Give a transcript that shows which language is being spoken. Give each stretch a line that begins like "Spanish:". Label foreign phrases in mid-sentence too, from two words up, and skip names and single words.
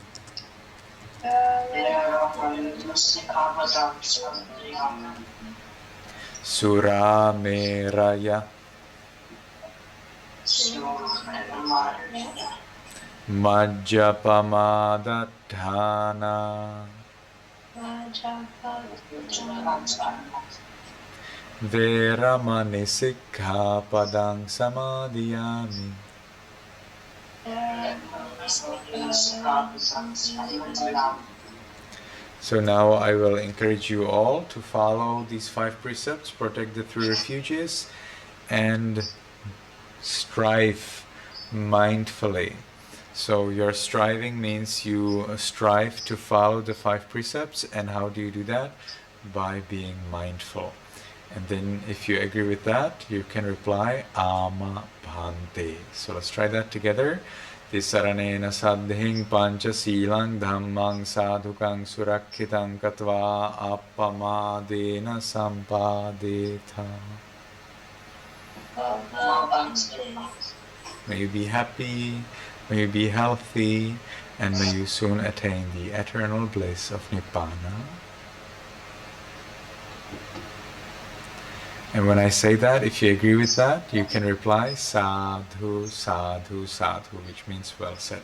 Pali: Surameraya, Majjapamadatthana, Veramani Sikkhapadang Samadhiyami.
English: So now I will encourage you all to follow these 5 precepts, protect the 3 refuges, and strive mindfully. So your striving means you strive to follow the 5 precepts. And how do you do that? By being mindful. And then if you agree with that, you can reply
Pali: Ama Bhante.
English: So let's try that together.
Pali: Tisaranena saddhing pancha silang dhammang sadhukang surakkitang katva appamadena sampadeta.
English: May you be happy, may you be healthy, and may you soon attain the eternal bliss of Nibbana. And when I say that, if you agree with that, you can reply
Pali: sadhu, sadhu, sadhu,
English: which means well said.